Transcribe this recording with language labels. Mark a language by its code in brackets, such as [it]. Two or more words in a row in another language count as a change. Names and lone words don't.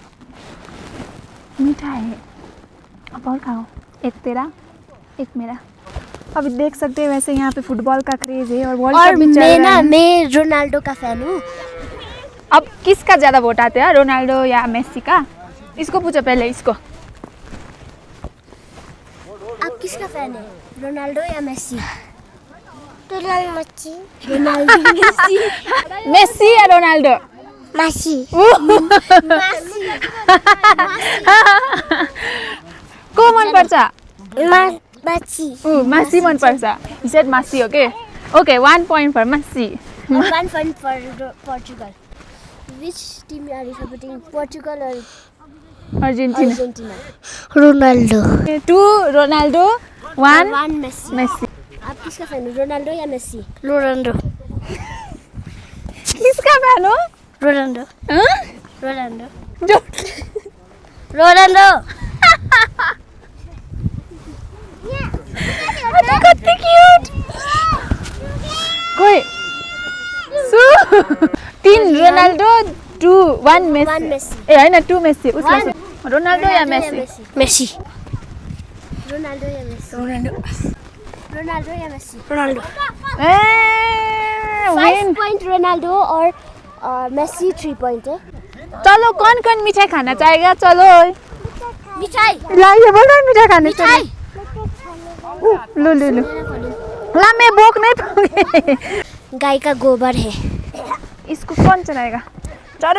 [hi] मीठा है। अब और खाओ, एक तेरा एक मेरा। अभी देख सकते हैं वैसे यहाँ पे फुटबॉल का क्रेज है और वर्ल्ड कप भी चल रहा है। मैं रोनाल्डो का फैन हूँ। अब किसका ज़्यादा वोट आते हैं, रोनाल्डो या मेसी का? इसको पूछो पहले, इसको। आप किसका फैन है, रोनाल्डो या मेसी? मेसी या रोनाल्डो? मेसी। [ne] को मन पर्छ? मेसी। मेसी मन पर्छ। [en] He said Messi, okay? Okay, 1 point for Messi. 1 point for Portugal. Which team are you supporting? Portugal or Argentina. रोनाल्डो। 2 रोनाल्डो, 1 मेसी। मेसी। [hi] आप किसका फैन हो, रोनाल्डो या मेसी? रोनाल्डो। किसका फैन हो? रोनाल्डो। हाँ? रोनाल्डो। जो रोनाल्डो। [ne] कति क्यूट। [hi] कोई 3 रोनाल्डो, 1 मेसी। 1 मेसी। [ne] ए हैन 2 मेसी। उसले रोनाल्डो या मेसी? मेसी। रोनाल्डो या मेसी? रोनाल्डो या मेसी? रोनाल्डो। [hi] 5 point रोनाल्डो और मेसी 3 point है। चलो कौन मिठाई खाना चाहेगा? चलो मिठाई। ला ये बोल रहा है मिठाई खाने चलो। लो ला मैं भूख नहीं पाऊंगी। गाय का गोबर है। इसको कौन चलाएगा? चलो